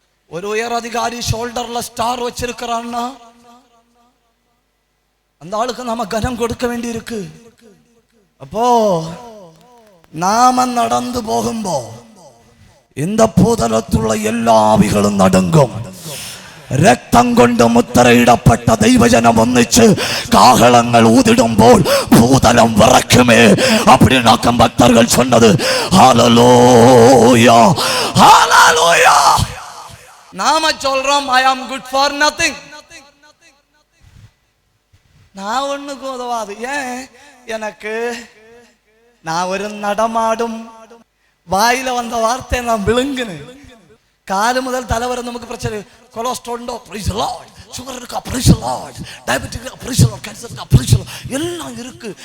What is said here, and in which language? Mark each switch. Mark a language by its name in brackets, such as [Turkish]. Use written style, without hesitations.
[Tamil] ஒரு உயர் அதிகாரி ஷோல்டர்ல ஸ்டார் வச்சிருக்கிறான்னா அந்த ஆளுக்கு நாம கனம் கொடுக்க வேண்டி இருக்கு. அப்போ நாம நடந்து போகும்போ இந்த பூதலத்துள்ள எல்லா ஆவிகளும் நடுங்கும். [Malayalam] രക്തം കൊണ്ട് മുദ്രയിടപ്പെട്ട ദൈവജനം ഒന്നിച്ച് കാഹളങ്ങൾ ഊതിടുമ്പോൾ ഭൂതലം വിറയ്ക്കുമേ. [Tamil] அப்படினாக்கம் பக்தர்கள் சொன்னது ஹalleluya ஹalleluya. நாம சொல்றோம் [English] I am good for nothing. [Tamil] நான் ஒண்ணுக்கு உதவாது. ஏன் எனக்கு நான் ஒரு நடமாடும் வாயில வந்த வார்த்தை நான் விழுங்குனேன். காலு முதல் தலை வரை நமக்கு பிரச்சனை. கொலஸ்ட்ரால் உண்டோ, பிரைஸ் தி லார்ட். சுகர் இருக்கா, பிரைஸ் தி லார்ட். டயபெட்டிக் இருக்கா, பிரைஸ் தி லார்ட். கேன்சர் இருக்கா, பிரைஸ் தி லார்ட். எல்லாம் இருக்கு.